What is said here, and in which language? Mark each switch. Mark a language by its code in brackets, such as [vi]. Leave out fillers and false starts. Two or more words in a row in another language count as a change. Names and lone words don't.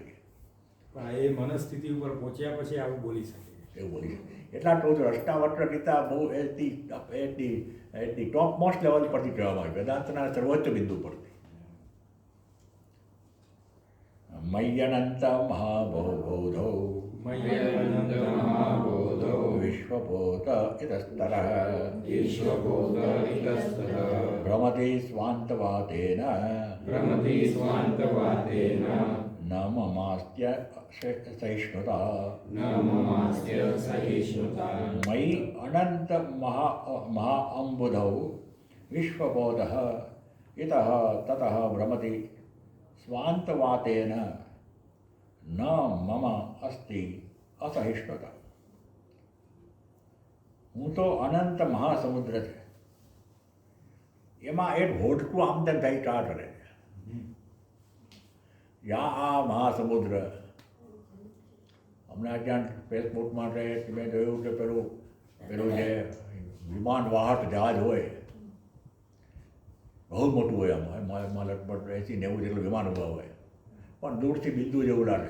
[gu] પણ એ મનસ્થિતિ ઉપર પહોંચ્યા પછી આવું બોલી શકે એવું બોલી છે. એટલા તો રષ્ટાવક્ર ગીતા બહુ એટની [en] top most level [gu] પરથી કહેવામાં આવી, વેદાંતના સર્વોચ્ચ બિંદુ પરથી. [sa] મય્યનંત મહાબોધો मय्यनन्द महाबोधो વિશ્વભૂત ઇતસ્તરઃ ईश्वभूत इतस्ततः ભ્રમતિ સ્વાંતવાતેન भ्रमति स्वान्तवादेन ન મમાસ્ત્ય સહિષ્ણુતા. न ममास्य सहिष्णुता मयि अनंत महाअम्बुधौ विश्वबोधः इतः ततः भ्रमति स्वान्तवातेन न मम अस्ति असहिष्णुता. [gu] હું તો અનંત મહાસમુદ્ર છે, એમાં એક હોડકું આમ તેમ થઈ કા કરે. યા આ મહાસમુદ્ર હમણાં ક્યાંક ફેસબુક માટે મેં જોયું કે પેલું જે વિમાન વાહક જહાજ હોય બહુ મોટું હોય, એમાં લગભગ 80-90 જેટલું વિમાન ઊભા હોય, પણ દૂરથી બિંદુ જેવું લાગે.